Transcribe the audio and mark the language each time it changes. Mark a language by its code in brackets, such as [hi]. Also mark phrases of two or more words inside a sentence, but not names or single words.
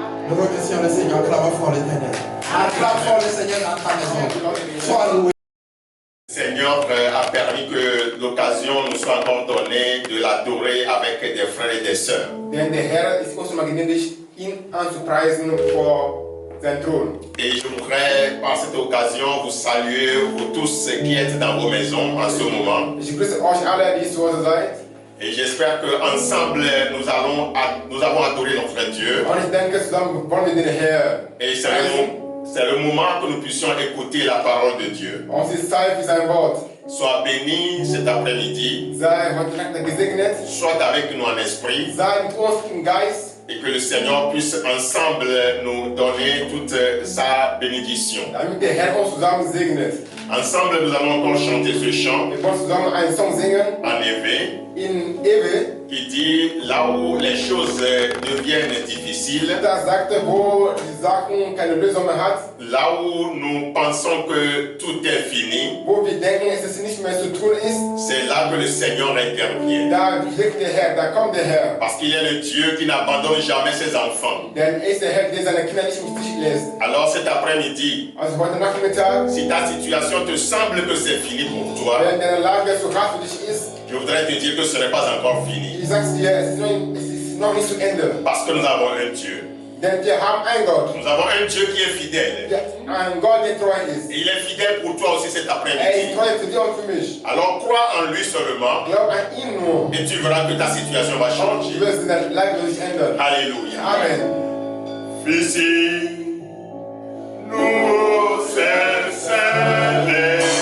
[fr] Nous remercions le Seigneur. Acclamons fort l'Éternel. Acclame fort le Seigneur dans ta maison. Sois loué. Le Seigneur a permis que l'occasion nous soit encore donnée de l'adorer avec des frères et des sœurs. [de] Denn der Herr ist uns magnifisch, ihn anzupreisen vor sein Thron. [fr] Et je voudrais par cette occasion vous saluer, vous tous qui êtes dans vos maisons en ce moment. [de] Ich grüße euch alle, die zu Hause seid. [fr] Et j'espère qu'ensemble nous avons adoré notre Dieu. [de] Und ich denke, zusammen wollen wir den Herrn [fr] Et c'est le moment que nous puissions écouter la parole de Dieu. [de] Und es ist Zeit für sein Wort. [fr] Sois béni cet après-midi, [de] Sei heute Nacht gesegnet. [fr] sois avec nous en esprit. [de] Sei mit uns im Geist. [fr] Et que le Seigneur puisse ensemble nous donner toute sa bénédiction. [de] Damit der Herr uns zusammen segnet. [fr] Ensemble, nous allons encore chanter ce chant [de] Wir wollen zusammen einen Song singen. [fr] en Évé, [de] In Ewe. [fr] qui dit là où les choses deviennent difficiles, [de] Da sagte, wo die Sachen keine Lösung mehr hat. [fr] là où nous pensons que tout est fini, [de] Wo wir denken, dass es nicht mehr zu tun ist. [fr] c'est là que le Seigneur intervient. [de] Da wirkt der Herr, da kommt der Herr. [fr] Parce qu'il est le Dieu qui n'abandonne jamais ses enfants. [de] Denn er ist der Herr, der seine Kinder nicht im Stich lässt. [fr] Alors cet après-midi, [de] Also heute Nachmittag, [fr] si ta situation te semble que c'est fini pour toi, [de] wenn deine Lage so hart für dich ist, [fr] je voudrais te dire que ce n'est pas encore fini. [de] ich sag's dir, es ist noch nicht zu Ende. [fr] Parce que nous avons un Dieu. [de] Denn wir haben einen Gott. [fr] Nous avons un Dieu qui est fidèle. [de] Ein Gott, der treu ist. [fr] Et il est fidèle pour toi aussi cet [de] Er ist [fr] après-midi. [de] treu für dich und für mich. [fr] Alors crois en lui seulement [de] Glaub an ihn nur. [fr] et tu verras que ta situation va [de] Du [fr] changer. [de] wirst dein Leben sich ändern. [fr] Alléluia. Amen. Ici, nous sincères.